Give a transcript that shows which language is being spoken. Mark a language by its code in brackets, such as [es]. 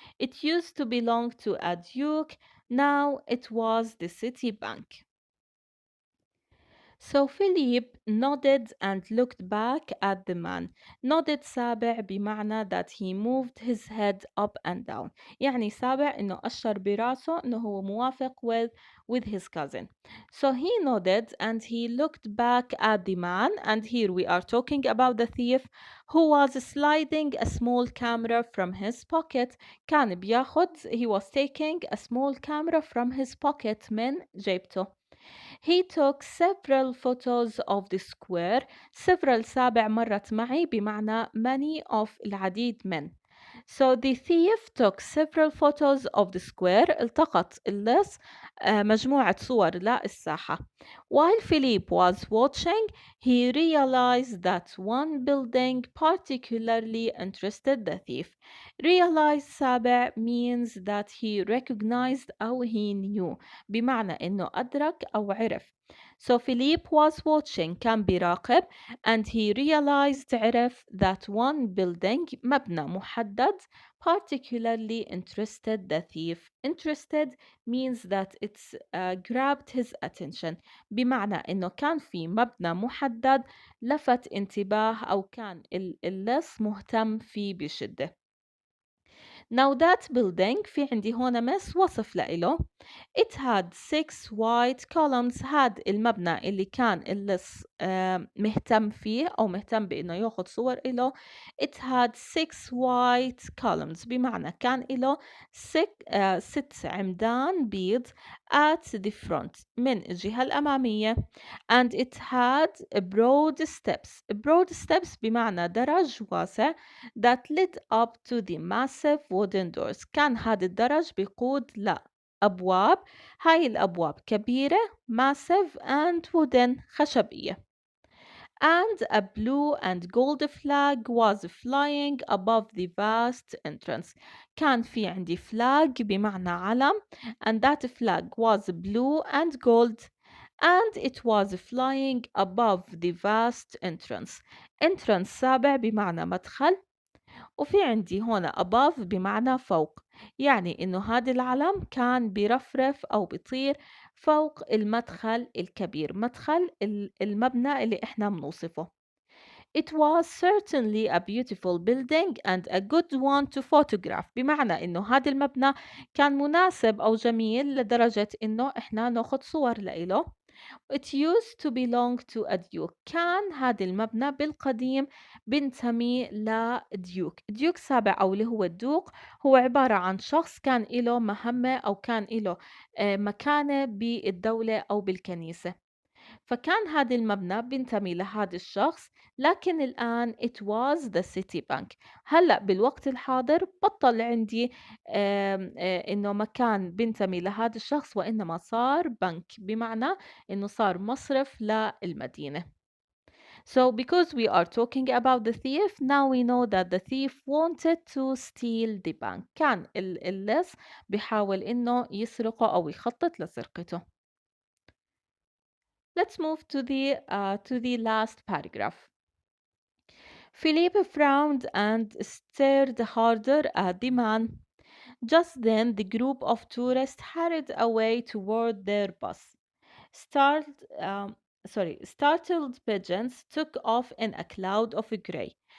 [en] It used to belong to a duke, now it was the city bank. So Philip nodded and looked back at the man. Nodded [ar] سابع بمعنى [en] that he moved his head up and down. [ar] يعني سابع إنه أشر براسه إنه هو موافق [en] with his cousin. So he nodded and he looked back at the man, and here we are talking about the thief who was sliding a small camera from his pocket. [ar] كان بياخد [en] he was taking a small camera from his pocket [ar] من جيبته. [en] He took several photos of the square. [ar] several سابع مرت معي بمعنى [en] many of [ar] العديد من. [en] So the thief took several photos of the square. [ar] التقط اللص مجموعة صور للساحة. [en] While Philippe was watching, he realized that one building particularly interested the thief. Realize سابع means that he recognized أو he knew [ar] بمعنى إنه أدرك أو عرف. [en] So Philippe was watching [ar] كان بيراقب, [en] and he realized عرف that one building [ar] مبنى محدد [en] particularly interested the thief. Interested means that it's grabbed his attention [ar] بمعنى إنه كان في مبنى محدد لفت انتباه أو كان اللص مهتم فيه بشدة. [en] Now that building [ar] في عندي هون مس وصف لإله. [en] It had 6 white columns. [ar] had المبنى اللي كان اللص مهتم فيه أو مهتم بإنه ياخد صور إله. [en] It had 6 white columns [ar] بمعنى كان إله 6 عمدان بيض [en] at the front [ar] من الجهة الأمامية. [en] And it had broad steps. broad steps [ar] بمعنى درج واسع [en] that led up to the massive wooden doors. [ar] كان هذا الدرج بيقود لأبواب. هاي الأبواب كبيرة [en] massive and wooden [ar] خشبية. [en] And a blue and gold flag was flying above the vast entrance. [ar] كان في عندي [en] flag [ar] بمعنى علم, [en] and that flag was blue and gold, and it was flying above the vast entrance. [ar] entrance سابع بمعنى مدخل, وفي عندي هنا above بمعنى فوق. يعني إنه هذا العلم كان بيرفرف أو بيطير فوق المدخل الكبير, مدخل المبنى اللي إحنا بنوصفه. [en] It was certainly a beautiful building and a good one to photograph. [ar] بمعنى إنه هذا المبنى كان مناسب أو جميل لدرجة إنه إحنا ناخد صور لإله. [en] It used to belong to a duke. [ar] كان هذا المبنى بالقديم بنتمي لديوك. ديوك سابع أو اللي هو الدوق هو عبارة عن شخص كان له مهمة أو كان له مكانة بالدولة أو بالكنيسة. فكان هذا المبنى بينتمي لهذا الشخص, لكن الآن [en] it was the city bank. [ar] هلأ بالوقت الحاضر بطل عندي إنه مكان بينتمي لهذا الشخص, وإنما صار بنك بمعنى إنه صار مصرف للمدينة. [en] So because we are talking about the thief, now we know that the thief wanted to steal the bank. [ar] كان اللص بيحاول إنه يسرقه أو يخطط لسرقته. [en] Let's move to the last paragraph. Philippe frowned and stared harder at the man. Just then, the group of tourists hurried away toward their bus. Startled, startled pigeons took off in a cloud of gray.